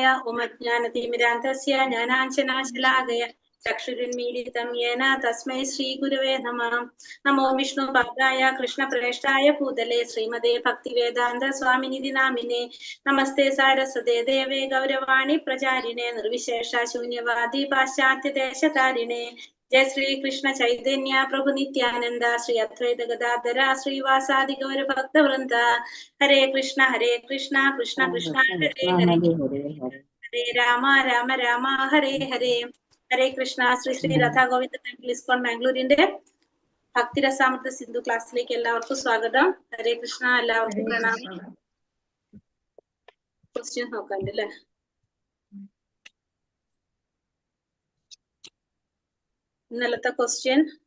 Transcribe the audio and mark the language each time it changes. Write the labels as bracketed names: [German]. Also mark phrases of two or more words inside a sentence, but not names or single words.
[Sanskrit] ഓം അജ്ഞാനതിമിരാന്തസ്യ ജ്ഞാനാഞ്ജനാശലാകയ ചക്ഷുരുന്മീലിതം യേന തസ്മൈ ശ്രീ ഗുരവേ നമഃ. നമോ വിഷ്ണുപാദായ കൃഷ്ണപ്രേഷ്ഠായ ഭൂതലേ ശ്രീമതേ ഭക്തിവേദാന്ത സ്വാമിനിധി നാമിനേ. നമസ്തേ സാരസ്വതേ ദേവേ ഗൗരവാണി പ്രചാരിണേ നിർവിശേഷ ശൂന്യവാദി പാശ്ചാത്യദേശകാരിണേ. जय श्री कृष्ण चैतन्य प्रभु नित्यानंद श्री अद्वैत गदाधर श्रीवासादि गौर भक्त वृंद. हरे कृष्ण कृष्ण कृष्ण हरे हरे हरे राम राम राम हरे हरे. हरे कृष्ण. [Malayalam] ശ്രീ ശ്രീ രാധാ ഗോവിന്ദ ടെമ്പിൾ ഇസ്കോൺ ബാംഗ്ലൂരിന്റെ ഭക്തിരസാമൃത സിന്ധു ക്ലാസ്സിലേക്ക് എല്ലാവർക്കും സ്വാഗതം. ഹരേ കൃഷ്ണ. എല്ലാവർക്കും പ്രണാമം. ക്വസ്റ്റ്യൻ നോക്കാണ്ടല്ലേ. ഇന്നലത്തെ ക്വസ്റ്റ്യൻ,